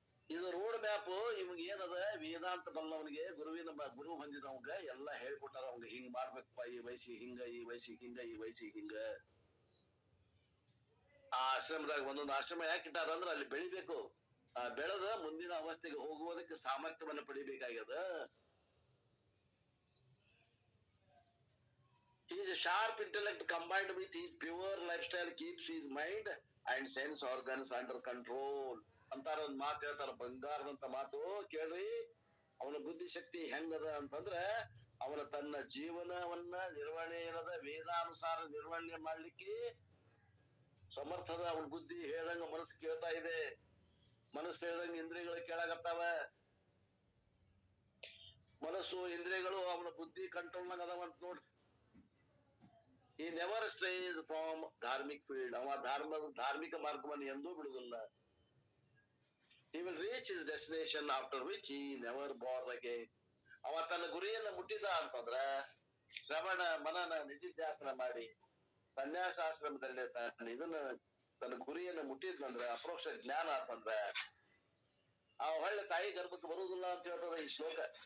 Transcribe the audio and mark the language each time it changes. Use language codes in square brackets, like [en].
[kn] ಇದು road map. ಇವಾಗ ಏನದ, ವೇದಾಂತ ಬಲ್ಲವನಿಗೆ ಗುರು ಹೊಂದಿದವಂಗ ಎಲ್ಲಾ ಹೇಳ್ಕೊಟ್ಟಾರ. ಅವಂಗ ಹಿಂಗ್ ಮಾಡ್ಬೇಕಪ್ಪ, ಈ ವಯಸ್ಸಿಗೆ ಹಿಂಗ, ಈ ವಯಸ್ಸಿಗೆ ಹಿಂಗ, ಈ ವಯಸ್ಸಿಗೆ ಹಿಂಗ. ಆ ಆಶ್ರಮದಾಗ ಒಂದೊಂದು ಆಶ್ರಮ ಯಾಕೆ ಇಟ್ಟಾರ ಅಂದ್ರ ಅಲ್ಲಿ ಬೆಳಿಬೇಕು. ಬೆಳೆದ ಮುಂದಿನ ಅವಸ್ಥೆಗೆ ಹೋಗುವುದಕ್ಕೆ ಸಾಮರ್ಥ್ಯವನ್ನ ಪಡಿಬೇಕಾಗ್ಯದ. [en] His sharp intellect combined with his pure lifestyle keeps his mind and sense organs under control. [kn] ಅಂತಾರ ಒಂದ್ ಮಾತು ಹೇಳ್ತಾರ, ಬಂಗಾರದಂತ ಮಾತು ಕೇಳ್ರಿ. ಅವನ ಬುದ್ಧಿಶಕ್ತಿ ಹೆಂಗದ ಅಂತಂದ್ರ, ಅವನ ತನ್ನ ಜೀವನವನ್ನ ನಿರ್ವಹಣೆ ಏನದ, ವೇದಾನುಸಾರ ನಿರ್ವಹಣೆ ಮಾಡ್ಲಿಕ್ಕೆ ಸಮರ್ಥದ. ಅವನ ಬುದ್ಧಿ ಹೇಳ್ದಂಗ ಮನಸ್ಸು ಕೇಳ್ತಾ ಇದೆ, ಮನಸ್ಸು ಹೇಳ್ದಂಗ ಇಂದ್ರಿಯಗಳು ಕೇಳಾಕತ್ತಾವ. ಮನಸ್ಸು ಇಂದ್ರಿಯಗಳು ಅವನ ಬುದ್ಧಿ ಕಂಟ್ರೋಲ್ನಾಗ ಅದಾವಂತ ನೋಡ್ರಿ. [en] He never strays from dharmic field. [kn] ಅವ ಧಾರ್ಮಿಕ ಮಾರ್ಗವನ್ನು ಎಂದೂ ಬಿಡುವುದಿಲ್ಲ. [en] He will reach his destination after which he never bore again. [kn] ಅವ ತನ್ನ ಗುರಿಯನ್ನ ಮುಟ್ಟಿದ ಅಂತಂದ್ರ, ಶ್ರವಣ ಮನನ ನಿಧಿಧ್ಯಾಸನ ಮಾಡಿ ಸನ್ಯಾಸಾಶ್ರಮದಲ್ಲಿ ತನ್ನ ಗುರಿಯನ್ನ ಮುಟ್ಟಿದ್ನಂದ್ರ, ಅಪರೋಕ್ಷ ಜ್ಞಾನ ಅಂತಂದ್ರ ಅವ ಹೊಳ್ಳೆ ತಾಯಿ ಗರ್ಭಕ್ಕೆ ಬರುವುದಿಲ್ಲ ಅಂತ ಹೇಳ್ತದ ಈ ಶ್ಲೋಕ.